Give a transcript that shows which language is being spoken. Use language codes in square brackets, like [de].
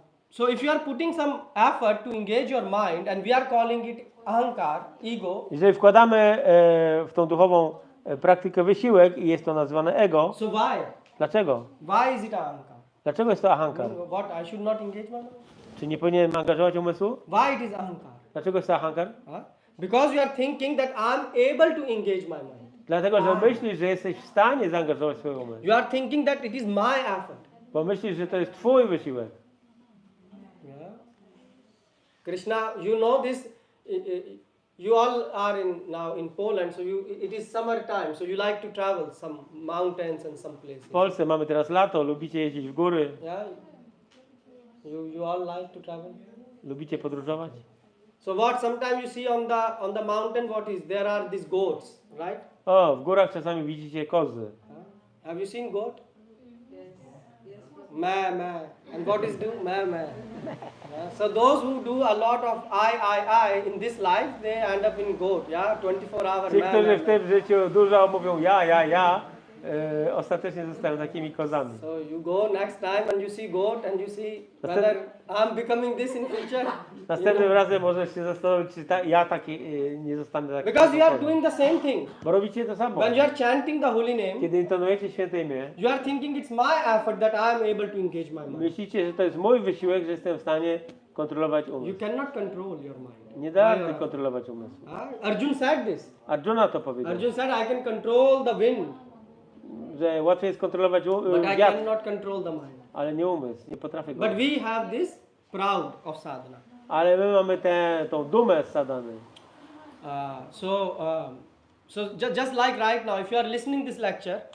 [en] So if you are putting some effort to engage your mind, and we are calling it ahankar, ego. [pl] Jeżeli wkładamy w tą duchową praktykę wysiłek i jest to nazywane ego, [en] So why? [pl] dlaczego? [en] Why is it ahankar? [pl] Dlaczego jest to ahankar? [en] What? I should not engage my mind? [pl] Czy nie powinienem angażować umysłu? [en] Why it is ahankar? [pl] Dlaczego jest to ahankar? [en] Because you are thinking that I am able to engage my mind. [pl] Dlatego, że myślisz, że jesteś w stanie zaangażować swój umysł. [en] You are thinking that it is my effort. [pl] Bo myślisz, że to jest twój wysiłek. [en] Yeah. Krishna, you know this. You all are now in Poland, so it is summer time, so you like to travel some mountains and some places. [pl] W Polsce mamy teraz lato, lubicie jeździć w góry, [en] Yeah. You all like to travel. [pl] lubicie podróżować. [en] So what? Sometimes you see on the mountain, what is there are these goats, right? [pl] O, w górach czasami widzicie kozy. [en] Have you seen goat? Ma. And what is do? Ma. So those who do a lot of I in this life, they end up in goat. Yeah, 24 hours. [pl] Ci, którzy w tym życiu dużo mówią ja, ostatecznie zostają takimi kozami. [en] So you go next time and you see goat and you see whether I'm becoming this in future. [pl] Następnym razem możesz się zastanowić, czy ja taki nie zostanę taki. [en] Because you are doing the same thing. [pl] Bo robicie to samo. [en] When you are chanting the holy name, [pl] Kiedy intonujecie święte imię, [en] you are thinking it's my effort that I am able to engage my mind. [pl] myślicie, że to jest mój wysiłek, że jestem w stanie kontrolować [en] You [pl] umysł. [en] cannot control your mind. [pl] Nie da rady kontrolować umysłu. [en] Arjun said this. [pl] Arjuna to powiedział, [en] Arjun said, I can control the wind, [pl] że łatwiej jest kontrolować [en] but I [pl] wiatr, [en] cannot control the mind. [pl] ale nie umysł, nie potrafię go. [en] But we have this proud of sadhana. [pl] Ale my mamy tą dumę z sadhany. [en] So just like right now, if you are listening this lecture